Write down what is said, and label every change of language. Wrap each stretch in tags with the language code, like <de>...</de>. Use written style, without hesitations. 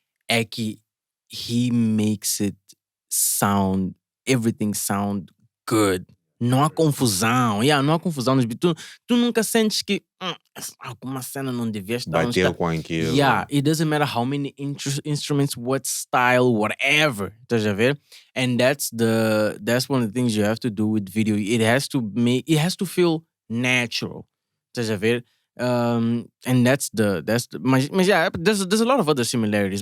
<en>Eki, he makes it sound, everything sound good.</en> <pt>Não há confusão. Yeah, não há confusão nos beats. Tu nunca sentes que alguma cena não devia estar. Bateu com aquilo.</pt> <en>Yeah, it doesn't matter how many instruments, what style, whatever.</en> <pt>Estás a ver?</pt> <en>And that's one of the things you have to do with video. It has to feel natural.</en> <pt>Estás a ver?</pt> <en>And that's mas yeah, there's a lot of other similarities.</en>